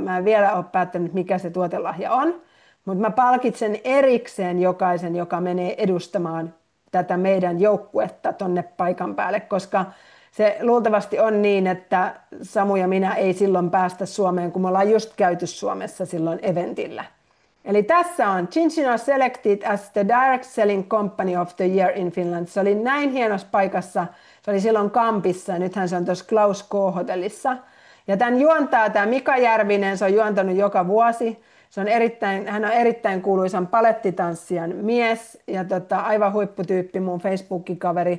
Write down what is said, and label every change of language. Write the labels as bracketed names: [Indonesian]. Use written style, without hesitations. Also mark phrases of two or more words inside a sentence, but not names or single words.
[Finnish] Mä en vielä ole päättänyt, mikä se tuotelahja on. Mutta mä palkitsen erikseen jokaisen, joka menee edustamaan tätä meidän joukkuetta tonne paikan päälle, koska se luultavasti on niin, että Samu ja minä ei silloin päästä Suomeen, kun me ollaan just käyty Suomessa silloin eventillä. Eli tässä on [English] Cincinnati selected as the direct selling company of the year in Finland. [Finnish] Se oli näin hienossa paikassa. Se oli silloin Kampissa ja nythän se on tuossa Klaus K-hotellissa. Ja tämän juontaa tämä Mika Järvinen, se on juontanut joka vuosi. Hän on erittäin kuuluisan palettitanssijan mies ja aivan huipputyyppi, mun Facebook-kaveri.